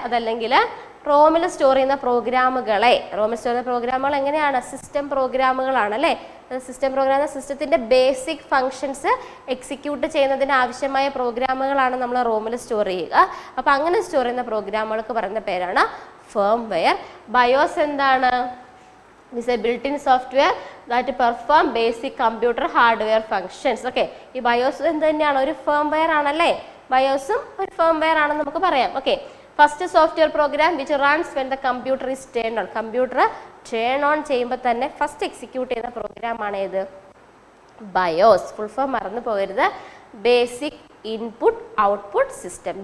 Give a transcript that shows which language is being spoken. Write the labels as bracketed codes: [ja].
[ml] അതല്ലെങ്കിൽ റോമിൽ സ്റ്റോർ ചെയ്യുന്ന പ്രോഗ്രാമുകളെ, റോമിൽ സ്റ്റോർ ചെയ്യുന്ന പ്രോഗ്രാമുകൾ എങ്ങനെയാണ്? സിസ്റ്റം പ്രോഗ്രാമുകളാണ് അല്ലേ. സിസ്റ്റം പ്രോഗ്രാം സിസ്റ്റത്തിൻ്റെ ബേസിക് ഫങ്ഷൻസ് എക്സിക്യൂട്ട് ചെയ്യുന്നതിന് ആവശ്യമായ പ്രോഗ്രാമുകളാണ് നമ്മൾ റോമിൽ സ്റ്റോർ ചെയ്യുക. അപ്പോൾ അങ്ങനെ സ്റ്റോർ ചെയ്യുന്ന പ്രോഗ്രാമുകൾക്ക് പറയുന്ന പേരാണ് ഫേംവെയർ. ബയോസ് എന്താണ്? [en] This is a built-in software that perform basic computer hardware functions. [ml] Okay, ഈ ബയോസ് എന്ത് തന്നെയാണ്? ഒരു ഫേംവെയർ ആണല്ലേ. ബയോസും ഒരു ഫേംവെയർ ആണെന്ന് നമുക്ക് പറയാം. [en] Okay, first software program which runs when the computer is turn on. [ml] Computer turn on ചെയ്യുമ്പോൾ തന്നെ ഫസ്റ്റ് എക്സിക്യൂട്ട് ചെയ്യുന്ന പ്രോഗ്രാമാണ് ഏത്? ബയോസ്. ഫുൾ ഫോം മറന്നു പോകരുത്. Basic input output system.